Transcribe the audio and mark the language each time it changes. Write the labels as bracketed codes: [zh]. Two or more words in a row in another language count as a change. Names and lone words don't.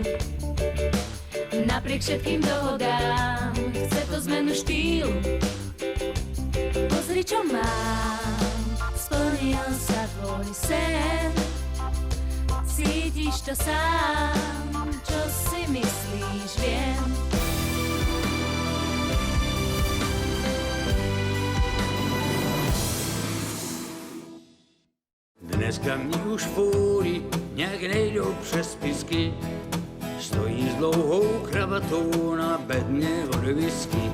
[sk] Napriek všetkým dohodám, chce to zmenu štýlu. Pozri, čo mám, splnil sa tvoj sen. Cítiš to sám, čo si myslíš, viem. [cs] Dneska mě už fůry nějak nejdou přes pisky, stojí s dlouhou kravatou na bedně od whisky.